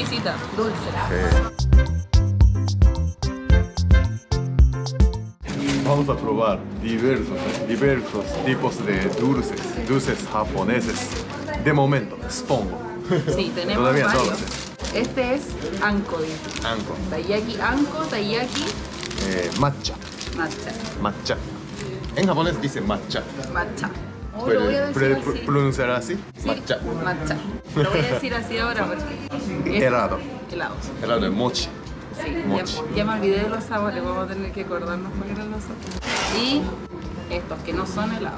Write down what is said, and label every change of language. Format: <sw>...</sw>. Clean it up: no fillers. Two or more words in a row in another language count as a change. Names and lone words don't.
<es>muy exquisita, dulce. Sí. Vamos a probar diversos tipos de dulces japoneses. De momento, supongo. Sí, tenemos Todavía no lo varios. sé. Este es anko, dice. Anko. Taiyaki anko, taiyaki Matcha. matcha. Matcha. En japonés dice matcha. Matcha. Oh, lo voy a decir así. Pronunciar así? Sí, Matcha. matcha. Lo voy a decir así ahora porque... Helado. Helados. Helado de mochi. Sí, Mochi. ya me olvidé de los sabores, vamos a tener que acordarnos cuáles eran los sabores. Y estos que no son helados.</es>